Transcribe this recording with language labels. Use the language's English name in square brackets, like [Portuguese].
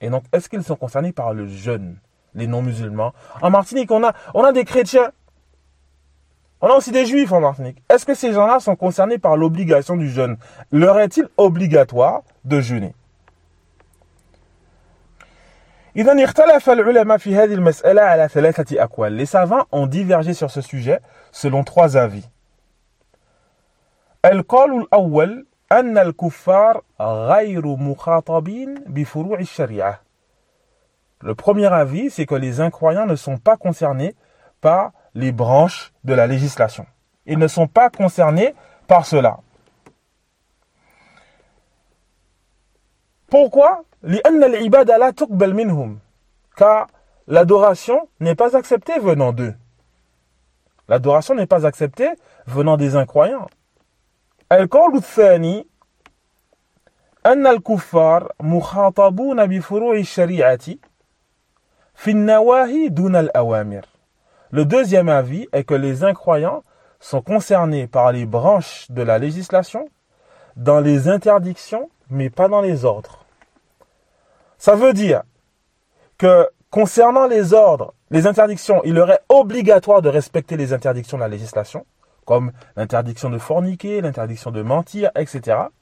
[French] Et donc, est-ce qu'ils sont concernés par le jeûne, les non-musulmans ? En Martinique, on a des chrétiens. On a aussi des juifs en Martinique. Est-ce que ces gens-là sont concernés par l'obligation du jeûne ? Leur est-il obligatoire de jeûner ? [Arabic] إذن اختلف العلماء في هذه المسألة على ثلاثة أقوال. [French] Les savants ont divergé sur ce sujet selon trois avis. [Arabic] القول الأول أن الكفار غير مخاطبين بفروع الشريعة. [French] Le premier avis, c'est que les incroyants ne sont pas concernés par les branches de la législation. Ils ne sont pas concernés par cela. Pourquoi ? [Arabic] لأن العبادة لا تقبل منهم. [French] Car l'adoration n'est pas acceptée venant d'eux. L'adoration n'est pas acceptée venant des incroyants. [Arabic] القول الثاني أن الكفار مخاطبون بفروع الشريعة في النواهي دون الأوامر. [French] Le deuxième avis est que les incroyants sont concernés par les branches de la législation dans les interdictions, mais pas dans les ordres. Ça veut dire que concernant les ordres, les interdictions, il serait obligatoire de respecter les interdictions de la législation, comme l'interdiction de forniquer, l'interdiction de mentir, etc.